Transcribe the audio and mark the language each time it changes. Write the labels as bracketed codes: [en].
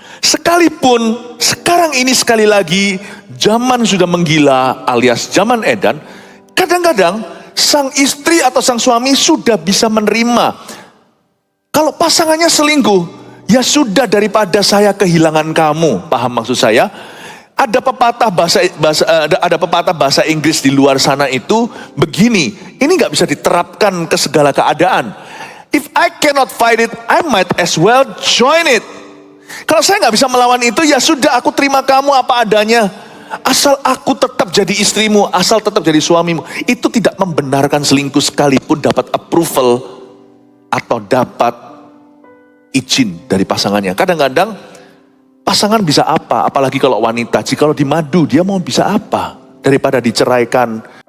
[id] Sekalipun sekarang ini sekali lagi zaman sudah menggila alias zaman edan, kadang-kadang sang istri atau sang suami sudah bisa menerima. Kalau pasangannya selingkuh, ya sudah, daripada saya kehilangan kamu. Paham maksud saya? Ada pepatah bahasa Inggris di luar sana itu begini, ini nggak bisa diterapkan ke segala keadaan. [en] If I cannot fight it, I might as well join it. [id] Kalau saya nggak bisa melawan itu, ya sudah, aku terima kamu apa adanya. Asal aku tetap jadi istrimu, asal tetap jadi suamimu. Itu tidak membenarkan selingkuh sekalipun dapat approval atau dapat izin dari pasangannya. Kadang-kadang pasangan bisa apa, apalagi kalau wanita, jikalau dimadu, dia mau bisa apa daripada diceraikan.